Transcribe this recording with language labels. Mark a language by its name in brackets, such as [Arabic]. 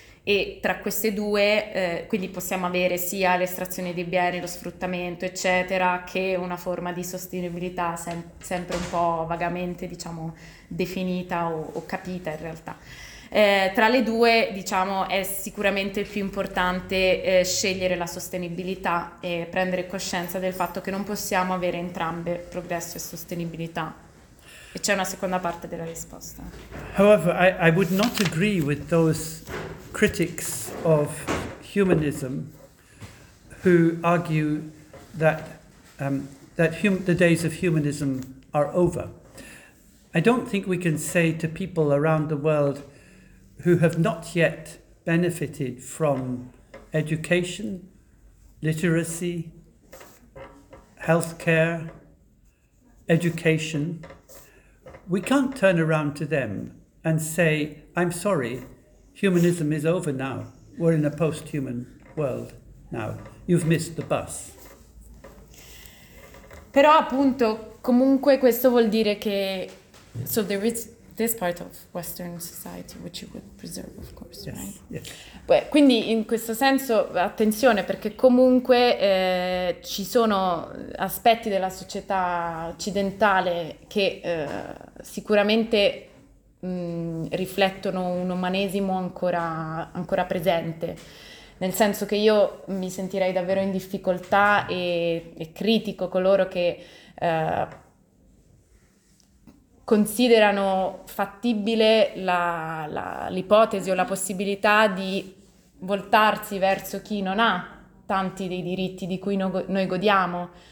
[Italian] E tra queste due, quindi possiamo avere sia l'estrazione dei beni, lo sfruttamento, eccetera, che una forma di sostenibilità sempre un po' vagamente, diciamo, definita o capita in realtà. Tra le due, diciamo, è sicuramente il più importante scegliere la sostenibilità e prendere coscienza del fatto che non possiamo avere entrambe progresso e sostenibilità. E c'è una seconda parte della risposta. [English] However, I would not agree with those critics of humanism who argue that the days of humanism are over. I don't think we can say to people around the world who have not yet benefited from education, literacy, healthcare, education, we can't turn around to them and say, I'm sorry, humanism is over now. We're in a post-human world now. You've missed the bus. [Italian] Però appunto, comunque questo vuol dire che... [English] So there is this part of Western society which you would preserve, of course, yes, right? Yes. [Italian] Beh, quindi in questo senso, attenzione, perché comunque ci sono aspetti della società occidentale che sicuramente... riflettono un umanesimo ancora presente, nel senso che io mi sentirei davvero in difficoltà e critico coloro che considerano fattibile l'ipotesi o la possibilità di voltarsi verso chi non ha tanti dei diritti di cui noi godiamo